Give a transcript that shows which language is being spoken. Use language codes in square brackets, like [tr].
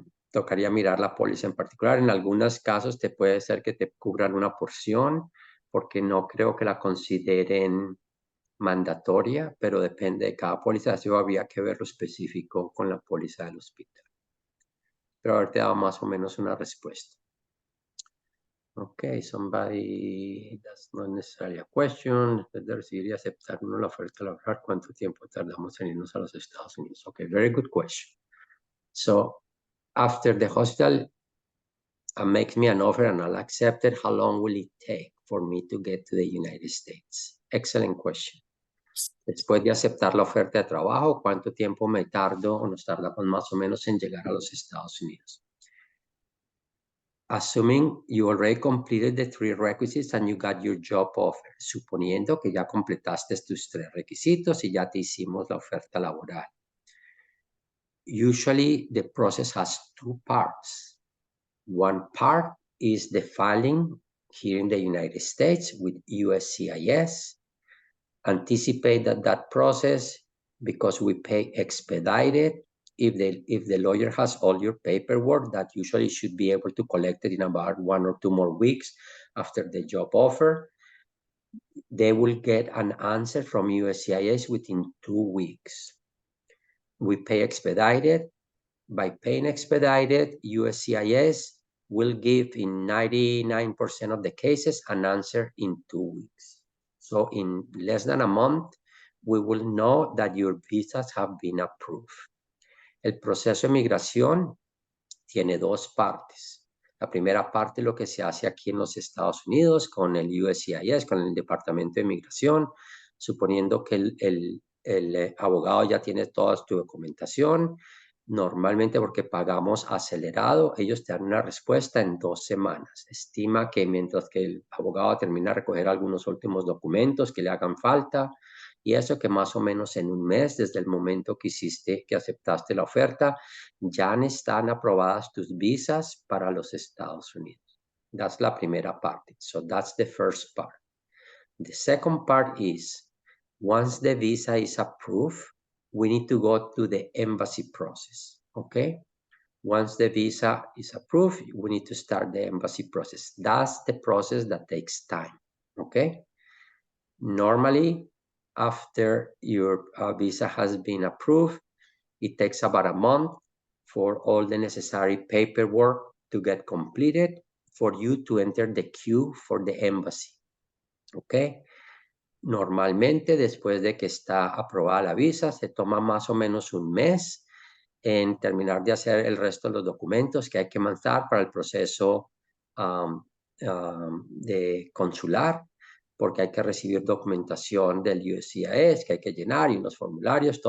[es] Tocaría mirar la póliza en particular. En algunos casos te puede ser que te cubran una porción, porque no creo que la consideren mandatoria, pero depende de cada póliza, así habría que ver lo específico con la póliza del hospital. Pero haberte dado más o menos una respuesta. [en] Ok, somebody, that's not necessarily a question. [es] De recibir y aceptar uno la oferta laboral, ¿cuánto tiempo tardamos en irnos a los Estados Unidos? [en] Ok, very good question. So, after the hospital makes me an offer and I'll accept it, how long will it take for me to get to the United States? Excellent question. [es] Después de aceptar la oferta de trabajo, ¿cuánto tiempo me tardo o nos tardamos más o menos en llegar a los Estados Unidos? [en] Assuming you already completed the 3 requisites and you got your job offer. [es] Suponiendo que ya completaste tus 3 requisitos y ya te hicimos la oferta laboral. [en] Usually the process has two parts. One part is the filing here in the United States with USCIS. Anticipate that process because we pay expedited. If the lawyer has all your paperwork, that usually should be able to collect it in about 1 or 2 more weeks after the job offer. They will get an answer from USCIS within 2 weeks. We pay expedited. By paying expedited, USCIS will give in 99% of the cases an answer in 2 weeks. So in less than a month, we will know that your visas have been approved. [es] El proceso de migración tiene dos partes. La primera parte, lo que se hace aquí en los Estados Unidos con el USCIS, con el Departamento de Migración, suponiendo que el abogado ya tiene toda tu documentación. Normalmente porque pagamos acelerado, ellos te dan una respuesta en 2 semanas. Estima que mientras que el abogado termina de recoger algunos últimos documentos que le hagan falta, y eso que más o menos en un mes, desde el momento que aceptaste la oferta, ya están aprobadas tus visas para los Estados Unidos. [en] That's [es] la primera parte. [en] So that's the first part. The second part is, once the visa is approved, we need to go to the embassy process, okay? Once the visa is approved, we need to start the embassy process. That's the process that takes time, okay? Normally, after your visa has been approved, it takes about a month for all the necessary paperwork to get completed for you to enter the queue for the embassy, okay? [es] Normalmente, después de que está aprobada la visa, se toma más o menos un mes en terminar de hacer el resto de los documentos que hay que mandar para el proceso de consular, porque hay que recibir documentación del USCIS que hay que llenar y unos formularios.